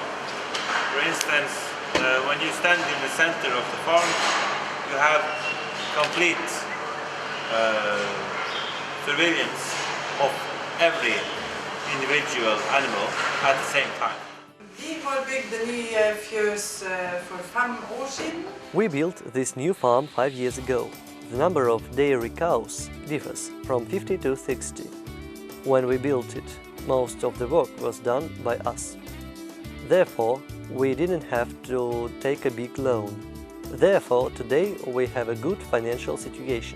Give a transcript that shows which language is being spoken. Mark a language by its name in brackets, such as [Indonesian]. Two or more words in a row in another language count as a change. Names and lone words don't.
[English] For instance, when you stand in the center of the farm, you have complete surveillance of every individual animal at the same time. [Norwegian] Vi har byggt en ny fjøs for 5 år siden. [English] We built this new farm 5 years ago. The number of dairy cows differs from 50 to 60. When we built it, most of the work was done by us. Therefore, we didn't have to take a big loan. Therefore, today we have a good financial situation.